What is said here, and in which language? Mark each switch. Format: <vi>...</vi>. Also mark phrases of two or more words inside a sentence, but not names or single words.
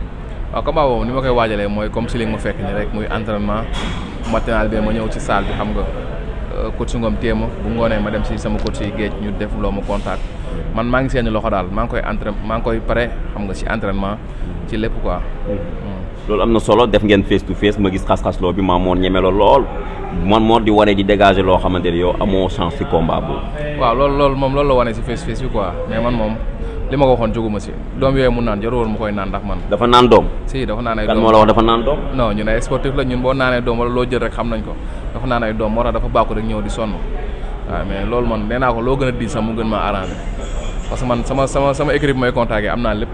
<wo>waaw combat boobu ni ma koy waajalee mooy comme si li nga ma fekk ni rek muy</wo> <fr>entraînement matinal</fr> <wo>bi ma ñëw ci salle bi xam nga coach Ngom téema bu ngoonee ma dem si sama coach yi géej ñu def loo ma contact man maa ngi seen loxo daal maa ngi koy pare xam nga si entraînement ci lépp quoi. loolu am na solo def ngeen</wo> <en>face to face</en> <wo>ma gis xas-xasloo bi Mamor ñeme la lool Mamor di wane di dégager loo xamante ni yow amoo chance ci combat boobu. waaw loolu moom loolu la wane si face bi quoi mais man moom li ma ko waxoon jóguma si doom yooyu mu naan jarul woon mu koy naan ndax man. dafa naan doom. si dafa naan ay doom kan moo la wax dafa naan doom. non ñun ay sportif la ñun boo naanee doom wala loo jël rek xam nañ ko dafa naan ay doom moo tax dafa bàkku rek ñëw di sonn waaw mais loolu man nee naa ko loo gën a di sax mu gën maa</wo> <fr>arrangé parce que</fr> <wo>man sama équipe bi may contacté am naa lépp.</wo>